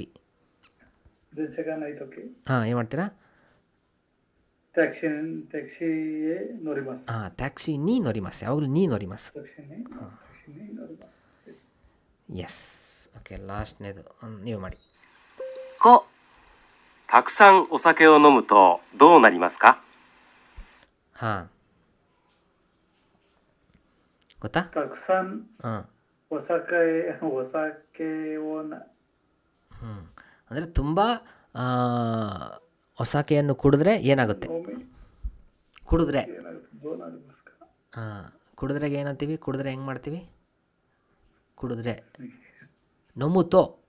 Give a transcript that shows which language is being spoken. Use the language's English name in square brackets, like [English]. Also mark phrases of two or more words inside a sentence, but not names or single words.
[Japanese] 電車がない時. [Kannada] ಹಾಂ ಏನು ಮಾಡ್ತೀರಾ? [Japanese] タクシーに乗ります. ಹಾಂ タクシーに乗ります, ಯಾವಾಗಲೂ に乗ります. タクシーに乗ります. [Kannada] ಎಸ್ ಓಕೆ. ಲಾಸ್ಟ್ನೇದು ನೀವು ಮಾಡಿ. [Japanese] 5、たくさんお酒を飲むとどうなりますか？ [Kannada] ಹಾಂ ಗೊತ್ತಾ? [Japanese] たくさん [Kannada] ಹಾಂ [Japanese] お酒を [Kannada] ಅಂದರೆ ತುಂಬ ಒಸಾಕೆಯನ್ನು ಕುಡಿದ್ರೆ ಏನಾಗುತ್ತೆ? ಕುಡಿದ್ರೆ ಹಾಂ ಕುಡಿದ್ರಾಗ ಏನಂತೀವಿ? ಕುಡಿದ್ರೆ ಹೆಂಗೆ ಮಾಡ್ತೀವಿ? ಕುಡಿದ್ರೆ ನೊಮುತೋ.